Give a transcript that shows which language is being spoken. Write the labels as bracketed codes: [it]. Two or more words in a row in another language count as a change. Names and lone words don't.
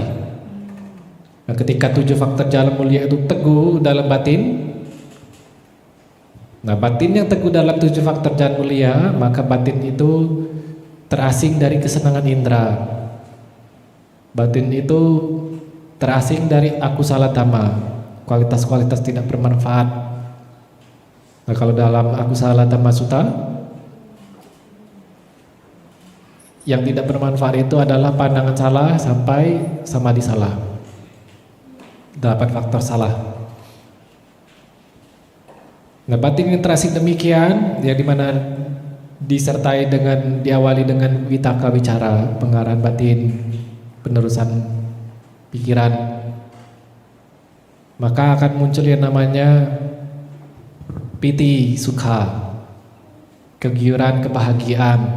[id] Nah, ketika 7 faktor jalan mulia itu teguh dalam batin, nah batin yang teguh dalam 7 faktor jalan mulia, maka batin itu terasing dari kesenangan indera. Batin itu terasing dari [pi] akusala dhamma, [id] kualitas-kualitas tidak bermanfaat. Nah, kalau dalam [pi] akusala dhamma sutta, [id] yang tidak bermanfaat itu adalah pandangan salah sampai samadhi salah. 8 faktor salah. Nah, batin yang terasing demikian, yang dimana disertai dengan, diawali dengan [pi] vitaka bicara, [id] pengarahan batin, penerusan pikiran, maka akan muncul yang namanya [pi] piti sukha, [id] kegiuran kebahagiaan.